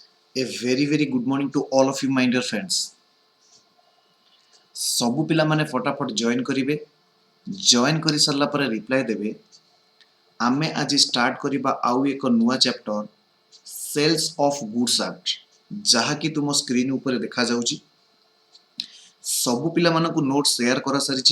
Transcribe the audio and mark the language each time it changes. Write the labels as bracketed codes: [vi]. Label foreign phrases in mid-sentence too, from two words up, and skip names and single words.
[en] A very good morning to all of you my dear friends. [or] ସବୁ ପିଲାମାନେ ଫଟାଫଟ ଜଏନ୍ କରିବେ। ଜଏନ୍ କରି ସାରିଲା ପରେ ରିପ୍ଲାଏ ଦେବେ। ଆମେ ଆଜି ଷ୍ଟାର୍ଟ କରିବା ଆଉ ଏକ ନୂଆ ଚାପ୍ଟର ସେଲ୍ସ ଅଫ୍ ଗୁଡ୍ସ ଆକ୍ଟ, ଯାହାକି ତୁମ ସ୍କ୍ରିନ୍ ଉପରେ ଦେଖାଯାଉଛି। ସବୁ ପିଲାମାନଙ୍କୁ [en] note share [or] କରାସାରିଛି।